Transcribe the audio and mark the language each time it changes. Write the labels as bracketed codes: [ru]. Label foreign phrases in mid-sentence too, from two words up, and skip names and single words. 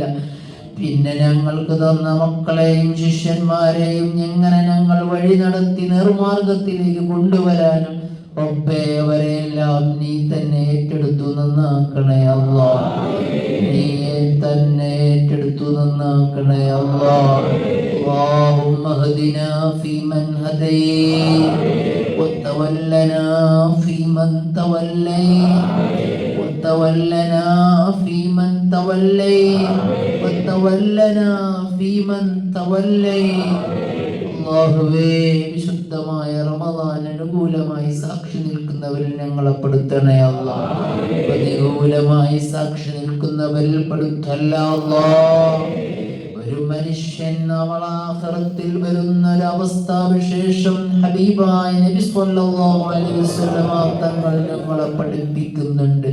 [ml] പിന്നെ ഞങ്ങൾക്ക് തന്ന മക്കളെയും ശിഷ്യന്മാരെയും എങ്ങനെ ഞങ്ങൾ വഴി നടത്തി നേർമാർഗത്തിലേക്ക് കൊണ്ടുവരാനും റബ്ബേ, അവരെല്ലാം നീ തന്നെ ഏറ്റെടുത്തു നന്നാക്കണേ അല്ലാഹ്. നീ തന്നെ ഏറ്റെടുത്തു നന്നാക്കണേ അല്ലാഹ്. [ar] اللهم اهدنا فيمن هديت وتولنا فيمن توليت وتولنا فيمن توليت. [ml] അല്ലാഹുവേ, വിശുദ്ധമായ റമദാൻ അനുകൂലമായി സാക്ഷി നിൽക്കുന്നവരിൽ ഞങ്ങളെ പെടുത്തണേ അല്ലാഹ്. പ്രതികൂലമായി സാക്ഷി നിൽക്കുന്നവരിൽ പെടുത്തല്ല അല്ലാഹ്. ഒരു മനുഷ്യൻ ആഖിറത്തിൽ വരുന്ന ഒരവസ്ഥ വിശേഷം ഹബീബായ നബി സ്വല്ലല്ലാഹു അലൈഹി വസല്ലം തങ്ങൾ ഞങ്ങളെ പഠിപ്പിക്കുന്നുണ്ട്.